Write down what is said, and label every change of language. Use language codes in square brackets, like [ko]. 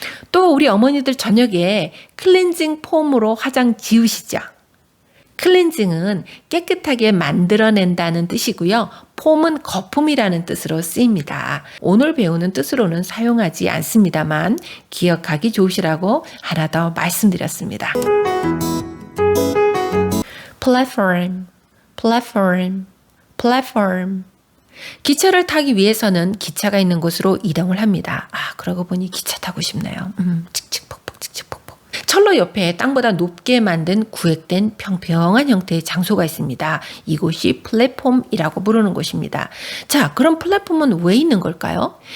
[ko] 또 우리 어머니들 저녁에 클렌징 폼으로 화장 지우시죠? 클렌징은 깨끗하게 만들어낸다는 뜻이고요. 폼은 거품이라는 뜻으로 쓰입니다. 오늘 배우는 뜻으로는 사용하지 않습니다만 기억하기 좋으시라고 하나 더 말씀드렸습니다. [en] Platform, platform, platform. [ko] 기차를 타기 위해서는 기차가 있는 곳으로 이동을 합니다. 그러고 보니 기차 타고 싶네요. 칙칙폭폭 칙칙폭폭. 철로 옆에 땅보다 높게 만든 구획된 평평한 형태의 장소가 있습니다. 이곳이 플랫폼이라고 부르는 곳입니다. 자, 그럼 플랫폼은 왜 있는 걸까요?